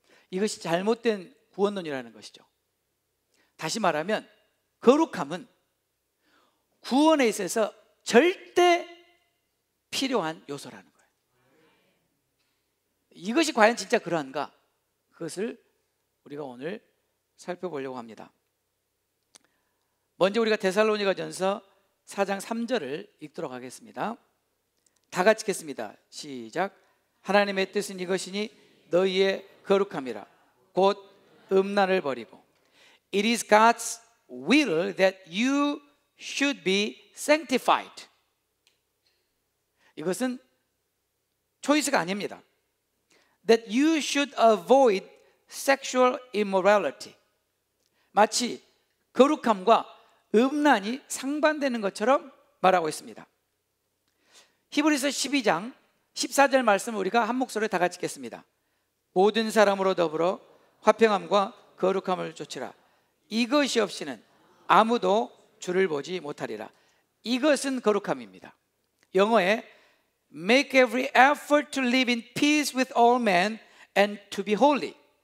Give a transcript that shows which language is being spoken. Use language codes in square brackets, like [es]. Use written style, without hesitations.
[ko] 이것이 잘못된 구원론이라는 것이죠. 다시 말하면 거룩함은 구원에 있어서 절대 필요한 요소라는 거예요. 이것이 과연 진짜 그러한가? 그것을 우리가 오늘 살펴보려고 합니다. 먼저 우리가 데살로니가전서 4장 3절을 읽도록 하겠습니다. 다 같이 읽겠습니다. 시작. 하나님의 뜻은 이것이니 너희의 거룩함이라 곧 음란을 버리고 [en] It is God's will that you should be sanctified. [ko] 이것은 초이스가 아닙니다. [en] That you should avoid sexual immorality. [ko] 마치 거룩함과 음란이 상반되는 것처럼 말하고 있습니다. 히브리서 12장 14절 말씀을 우리가 한 목소리로 다 같이 읽겠습니다. 모든 사람으로 더불어 화평함과 거룩함을 좇으라. 이것이 없이는 아무도 주를 보지 못하리라. 이것은 거룩함입니다. 영어에 [en] make every effort to live in peace with all men and to be holy.